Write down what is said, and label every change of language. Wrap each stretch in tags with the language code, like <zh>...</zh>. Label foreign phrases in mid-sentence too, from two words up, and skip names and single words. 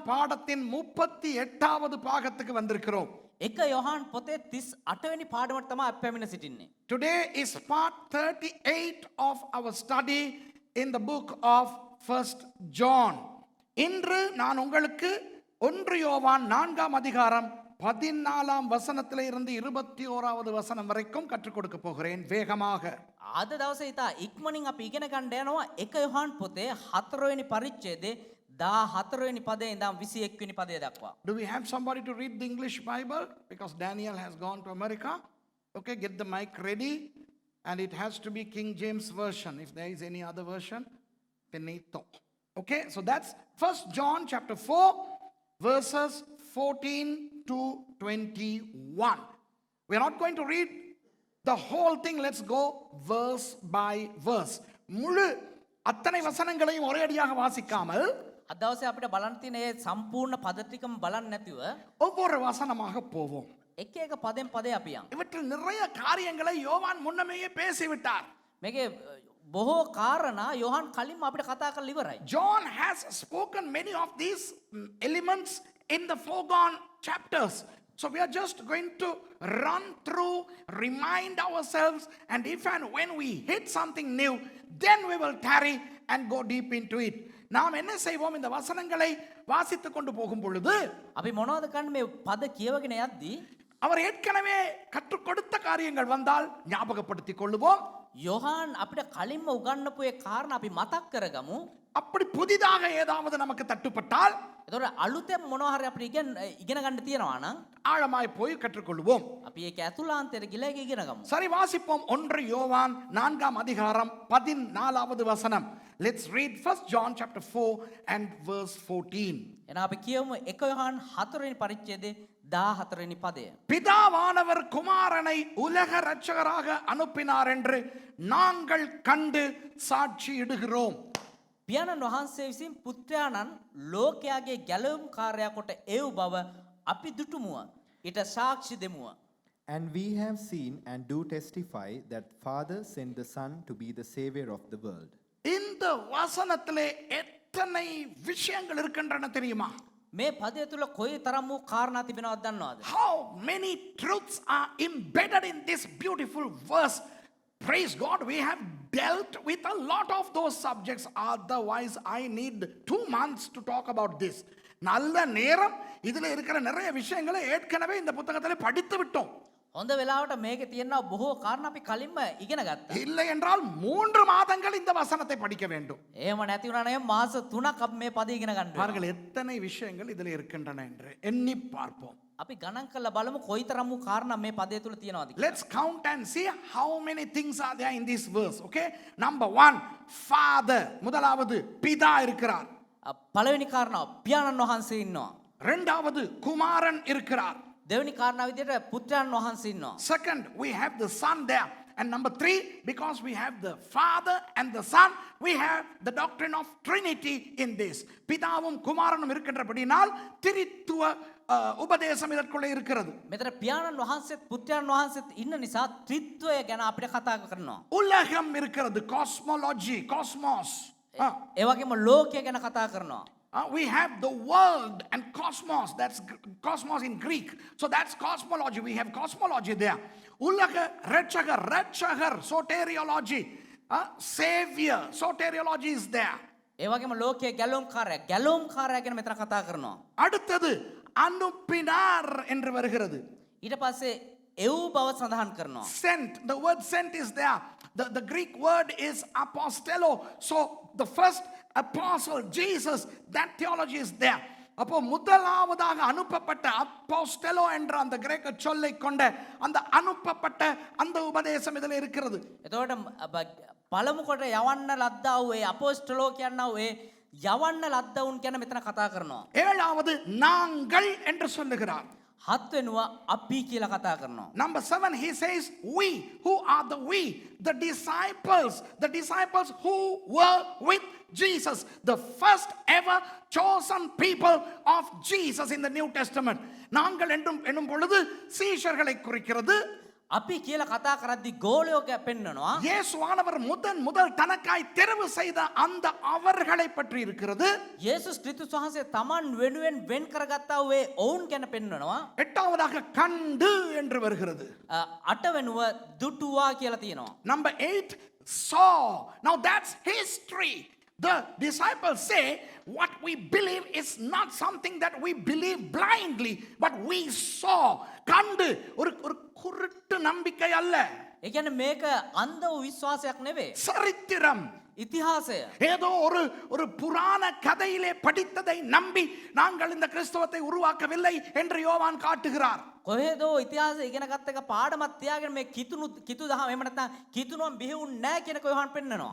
<ta>பாடத்தின் 38வது பாகத்துக்கு வந்திருக்கிறோம்.</ta> <si>එක යොහන් පොතේ 38 වෙනි පාඩමට තමයි අපි පැමිණ සිටින්නේ.</si> <en>Today is part 38 of our study in the book of 1st John.</en> <ta>இன்று நான் உங்களுக்கு 1 யோவான் 4ஆம் அதிகாரம் 14ஆம் வசனத்திலே இருந்து 21வது வசனம் வரைக்கும் கற்றுக் கொடுக்க போகிறேன் வேகமாக.</ta> <si>අද දවසේ ඉතා ඉක්මනින් අපි ඉගෙන ගන්න යනවා එක යොහන් පොතේ 4 වෙනි පරිච්ඡේදයේ 14 වෙනි පදේ ඉඳන් 21 වෙනි පදේ දක්වා.</si> <en>Do we have somebody to read the English Bible? Because Daniel has gone to America. Okay, get the mic ready. And it has to be King James Version. If there is any other version, Penito. Okay, so that's 1 John chapter 4, verses 14 to 21. We are not going to read the whole thing. Let's go verse by verse.</en> <ta>முழு அத்தனை வசனங்களையும் ஒரே அடியாக வாசிக்காமல்</ta> <si>අද දවසේ අපිට බලන්න තියෙන මේ සම්පූර්ණ පද ටිකම බලන්න නැතිව</si> <ta>ஒவ்வொரு வசனமாக போவோம்.</ta> <si>එක එක පදෙන් පදේ අපි යන්.</si> <ta>இவற்றில் நிறைய காரியங்களை யோவான் முன்னமேயே பேசிவிட்டார்.</ta> <si>මේකේ බොහෝ කාරණා යොහන් කලින්ම අපිට කතා කරලා ඉවරයි.</si> <en>John has spoken many of these elements in the foregone chapters. So we are just going to run through, remind ourselves, and if and when we hit something new, then we will tarry and go deep into it.</en> <ta>நாம் என்ன செய்வோம், இந்த வசனங்களை வாசித்துக் கொண்டு போகும் பொழுது</ta> <si>අපි මොනවද කරන්නේ මේ පද කියවගෙන යද්දී</si> <ta>அவர் ஏற்கனவே கற்றுக் கொடுத்த காரியங்கள் வந்தால் ஞாபகப்படுத்திக் கொள்ளுவோம்.</ta> <si>යොහන් අපිට කලින්ම උගන්වපු ඒ කාරණා අපි මතක් කරගමු.</si> <ta>அப்படி புதிதாக ஏதாவது நமக்கு தட்டுப்பட்டால்</ta> <si>එතකොට අලුතෙන් මොනවා හරි අපිට ඉගෙන ගන්න තියෙනවා නම්</si> <ta>ஆழமாய் போய் கற்றுக்கொள்வோம்.</ta> <si>අපි ඒක ඇතුළාන්තයට ගිහලා ඒක ඉගෙන ගමු.</si> <ta>சரி, வாசிப்போம் 1 யோவான் 4ஆம் அதிகாரம் 14வது வசனம்.</ta> <en>Let's read 1 John chapter 4 and verse 14.</en> <si>එහෙනම් අපි කියමු 1 යොහන් 4 වෙනි පරිච්ඡේදයේ 14 වෙනි පදය.</si> <ta>பிதாவானவர் குமாரனை உலக இரட்சகராக அனுப்பினார் என்று நாங்கள் கண்டு சாட்சியிடுகிறோம்.</ta> <si>පියාණන් වහන්සේ විසින් පුත්‍රයාණන් ලෝකයාගේ ගැලවුම් කාර්යය කොට එව් බව අපි දුටුමුව. ඊට සාක්ෂි දෙමුව.</si> <en>And we have seen and do testify that Father sent the Son to be the Savior of the world.</en> <ta>இந்த வசனத்திலே எத்தனை விஷயங்கள் இருக்கின்றன தெரியுமா?</ta> <si>මේ පදය තුල කොයි තරම් වූ කාරණා තිබෙනවද දන්නවද?</si> <en>How many truths are embedded in this beautiful verse? Praise God, we have dealt with a lot of those subjects. Otherwise, I need 2 months to talk about this.</en> <ta>நல்ல நேரம் இதுல இருக்கிற நிறைய விஷயங்களை ஏற்கனவே இந்த புத்தகத்திலே படித்து விட்டோம்.</ta> <si>හොඳ වෙලාවට මේකේ තියෙනවා බොහෝ කාරණා අපි කලින්ම ඉගෙන ගත්තා.</si> <ta>இல்லை என்றால் 3 மாதங்கள் இந்த வசனத்தை படிக்க வேண்டும்.</ta> <si>එහෙම නැති වුණා නම් මාස 3ක් අපි මේ පදේ ඉගෙන ගන්න වෙනවා.</si> <ta>பாருங்கள் எத்தனை விஷயங்கள் இதில் இருக்கின்றன என்று எண்ணி பார்ப்போம்.</ta> <si>අපි ගණන් කරලා බලමු කොයි තරම් වූ කාරණා මේ පදේ තුල තියෙනවද කියලා.</si> <en>Let's count and see how many things are there in this verse. Okay, number 1, Father.</en> <ta>முதலாவது பிதா இருக்கிறார்.</ta> <si>පළවෙනි කාරණාව පියාණන් වහන්සේ ඉන්නවා.</si> <ta>இரண்டாவது குமாரன் இருக்கிறார்.</ta> <si>දෙවෙනි කාරණාව විදිහට පුත්‍රයන් වහන්සේ ඉන්නවා.</si> <en>Second, we have the Son there. And number 3, because we have the Father and the Son, we have the doctrine of Trinity in this.</en> <ta>பிதாவும் குமாரனும் இருக்கின்றபடினால் திரித்துவ உபதேசம் இதற்குள்ளே இருக்கிறது.</ta> <si>මෙතන පියාණන් වහන්සේත් පුත්‍රයන් වහන්සේත් ඉන්න නිසා ත්‍රිත්වය ගැන අපිට කතා කරනවා.</si> <ta>உலகம் இருக்கிறது,</ta> <en>cosmology, cosmos.</en> <si>ඒ වගේම ලෝකය ගැන කතා කරනවා.</si> <en>We have the world and cosmos. That's cosmos in Greek. So that's cosmology. We have cosmology there.</en> <ta>உலக இரட்சகர்,</ta> <en>soteriology. Savior, soteriology is there.</en> <si>ඒ වගේම ලෝකයේ ගැලවුම් කාර්යය ගැන මෙතන කතා කරනවා.</si> <ta>அடுத்தது அனுப்பினார் என்று வருகிறது.</ta> <si>ඊට පස්සේ එව් බව සඳහන් කරනවා.</si> <en>Sent. The word sent is there. The Greek word is apostello. So the first apostle Jesus, that theology is there.</en> <ta>அப்போ முதலாவதாக அனுப்பப்பட்ட அப்போஸ்டலோ என்ற அந்த கிரேக்க சொல்லை கொண்ட அந்த அனுப்பப்பட்ட அந்த உபதேசம் இதில் இருக்கிறது.</ta> <si>එතකොට පළමු කොට යවන්න ලද්දා වූ ඒ අපොස්තලෝ කියනවා ඒ යවන්න ලද්දවුන් කියන මෙතන කතා කරනවා.</si> <ta>ஏழாவது நாங்கள் என்று சொல்லுகிறார்.</ta> <si>හත් වෙනවා අපි කියලා කතා කරනවා.</si> <en>Number 7, he says we. Who are the we? The disciples who were with Jesus, the first ever chosen people of Jesus in the New Testament.</en> <ta>நாங்கள் என்னும் பொழுது சீஷர்களை குறிக்கிறது.</ta> <si>අපි කියලා කතා කරද්දි ගෝලයෝ පෙන්නනවා.</si> <ta>இயேசுவானவர் முதல் தனக்காய் தெரிவு செய்த அந்த அவர்களை பற்றி இருக்கிறது.</ta> <si>යේසුස් ක්‍රිස්තුස් වහන්සේ තමන් වෙනුවෙන් වෙන් කරගත්තා වූ ඒ ඔවුන් ගැන පෙන්වනවා.</si> <ta>எட்டாவதாக கண்டு என்று வருகிறது.</ta> <si>අටවෙනුව දුටුවා කියලා තියෙනවා.</si> <en>Number 8, saw. Now that's history. The disciples say what we believe is not something that we believe blindly, but we saw.</en> <ta>கண்டு ஒரு குருட்டு நம்பிக்கை அல்ல.</ta> <si>ඒ කියන්නේ මේක අන්ධ වූ විශ්වාසයක් නෙවෙයි.</si> <ta>சரித்திரம்.</ta> <si>ඉතිහාසය.</si> <ta>ஏதோ ஒரு புராண கதையிலே படித்ததை நம்பி நாங்கள் இந்த கிறிஸ்தவத்தை உருவாக்கவில்லை என்று யோவான் காட்டுகிறார்.</ta> <si>කොහෙදෝ ඉතිහාසය ඉගෙන ගත්ත එක පාඩමක් තියාගෙන මේ කිතු දහම එහෙම නැත්නම් කිතුනුවම් බිහිවුන් නැහැ කියන කොහොමද පෙන්නනවා.</si>